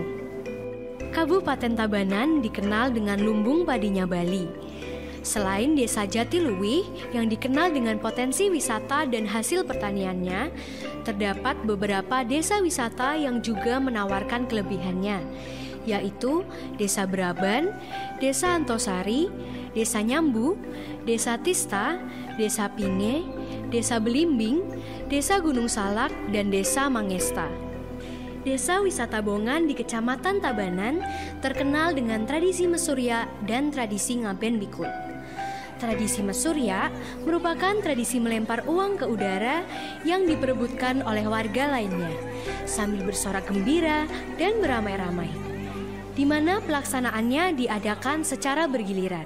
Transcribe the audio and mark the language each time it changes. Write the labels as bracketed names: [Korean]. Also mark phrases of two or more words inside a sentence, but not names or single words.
[Indonesian] Kabupaten Tabanan dikenal dengan lumbung padinya Bali. Selain Desa Jatiluwih yang dikenal dengan potensi wisata dan hasil pertaniannya, terdapat beberapa desa wisata yang juga menawarkan kelebihannya, yaitu Desa Braban, Desa Antosari, Desa Nyambu, Desa Tista, Desa Pinge, Desa Belimbing, Desa Gunung Salak, dan Desa Mangesta. Desa wisata Bongan di Kecamatan Tabanan terkenal dengan tradisi Mesurya dan tradisi Ngaben Bikut. Tradisi Mesurya merupakan tradisi melempar uang ke udara yang diperebutkan oleh warga lainnya sambil bersorak gembira dan beramai-ramai, di mana pelaksanaannya diadakan secara bergiliran.